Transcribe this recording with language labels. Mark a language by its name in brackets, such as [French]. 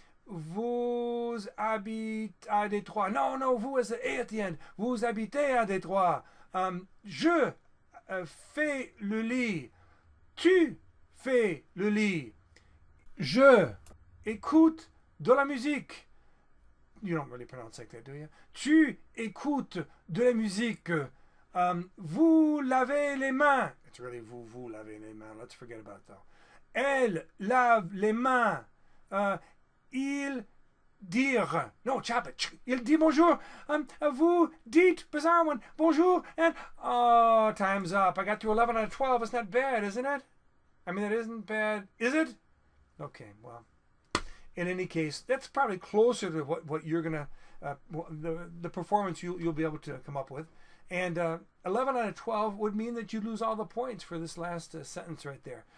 [French] Vous habitez à Détroit. [English] No, [French] vous is the A at the end. Vous habitez à Détroit. Je fais le lit. Tu fais le lit. Je écoute de la musique. [English] You don't really pronounce like that, do you? [French] Tu écoutes de la musique. Vous lavez les mains. [English] It's really [French] vous lavez les mains. [English] Let's forget about it though. [French] Elle lave les mains. Il dire. [English] No, chop it. [French] Il dit bonjour. Vous dites, bizarre one, bonjour. [English] And, oh, time's up. I got to 11 out of 12. It's not bad, isn't it? I mean, it isn't bad. Is it? Okay, well. In any case, that's probably closer to what you're going to, the performance you'll be able to come up with. And 11 out of 12 would mean that you lose all the points for this last sentence right there.